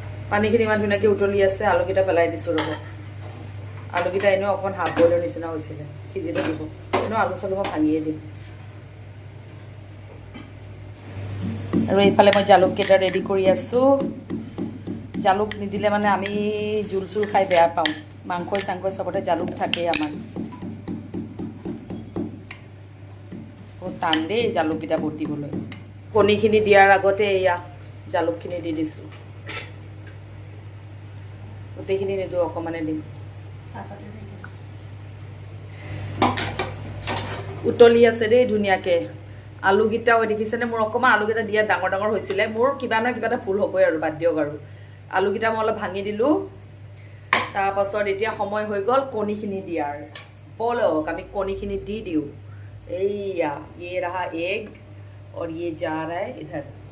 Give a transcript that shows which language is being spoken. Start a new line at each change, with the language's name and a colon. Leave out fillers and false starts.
Assamese: পানীখিনি ইমান ধুনীয়াকৈ উতলি আছে, আলুকেইটা পেলাই দিছোঁ ৰ'ব। আলুকেইটা এনেও অকণমান হাফ বইলৰ নিচিনা হৈছিলে, সিজি থাকিব। এনেও আলু চালু মই ভাঙিয়ে দিম। আৰু এইফালে মই জালুককেইটা ৰেডি কৰি আছোঁ। জালুক নিদিলে মানে আমি জোল চোল খাই বেয়া পাওঁ। মাংসই চাংসই চবতে জালুক থাকেই আমাৰ। বহুত টান দেই জালুককেইটা বটিবলৈ। কণীখিনি দিয়াৰ আগতে এয়া জালুকখিনি দি দিছোঁ। গোটেইখিনি নিদিওঁ, অকণমানে দিম। উতলি আছে দেই ধুনীয়াকৈ। আলুকেইটাও দেখিছেনে, মোৰ অকণমান আলুকেইটা দিয়াত ডাঙৰ ডাঙৰ হৈছিলে। মোৰ কিবা নহয় কিবা এটা ভুল হ'বই আৰু, বাদ দিয়ক আৰু। আলুকেইটা মই অলপ ভাঙি দিলোঁ। তাৰপাছত এতিয়া সময় হৈ গ'ল কণীখিনি দিয়াৰ। বলক আমি কণীখিনি দি দিওঁ। এইয়া
Hindi: ये रहा एग और ये जा रहा है इधर।